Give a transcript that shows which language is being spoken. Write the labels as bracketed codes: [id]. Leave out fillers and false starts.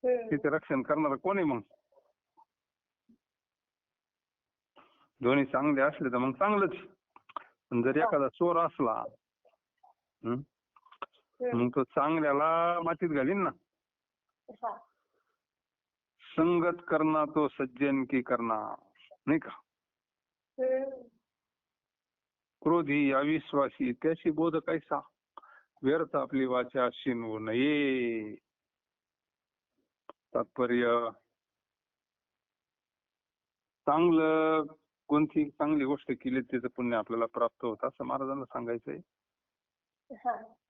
[mr] तिचे रक्षण करणार कोण आहे मग? दोन्ही चांगले असले तर मग चांगलंच. पण जर एखादा चोर असला मग तो चांगल्याला मातीत घालीन ना. [hi] संगत करना तो सज्जन की करना, [mr] नाही का. क्रोधी अविश्वासी त्याशी बोध कैसा, व्यर्थ आपली वाचा शिनवू नये. तात्पर्य चांगलं कोणती चांगली गोष्ट केली त्याचं पुण्य आपल्याला प्राप्त होतं असं महाराजांना सांगायचंय.